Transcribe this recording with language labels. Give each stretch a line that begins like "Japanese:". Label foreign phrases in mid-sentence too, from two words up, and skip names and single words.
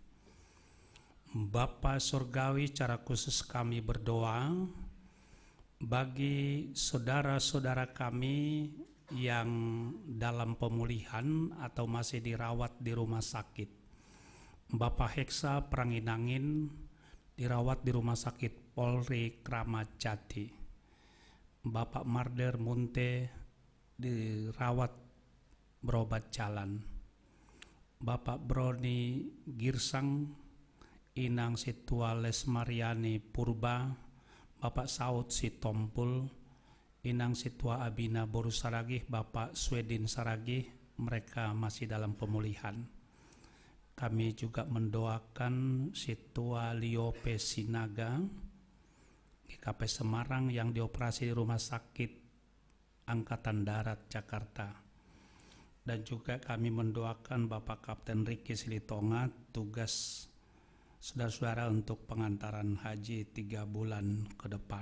Indonesian: Bapa Surgawi, secara khusus kami berdoa bagi saudara-saudara kami yang dalam pemulihan atau masih dirawat di rumah sakit. Bapak Heksa Pranginangin dirawat di Rumah Sakit Polri Kramat Jati. Bapak Marder Munte dirawat berobat jalan. Bapak Broni Girsang, Inang Situa Lesmariani Purba, Bapak Saud Sitompul, Inang Situa Abina Boru Saragih, Bapak Swedin Saragih, mereka masih dalam pemulihan. Kami juga mendoakan Situa Liope Sinaga, GKP Semarang yang dioperasi di Rumah Sakit Angkatan Darat Jakarta. Dan juga kami mendoakan Bapak Kapten Riki Silitonga, tugas saudara-saudara untuk pengantaran haji 3 bulan ke depan.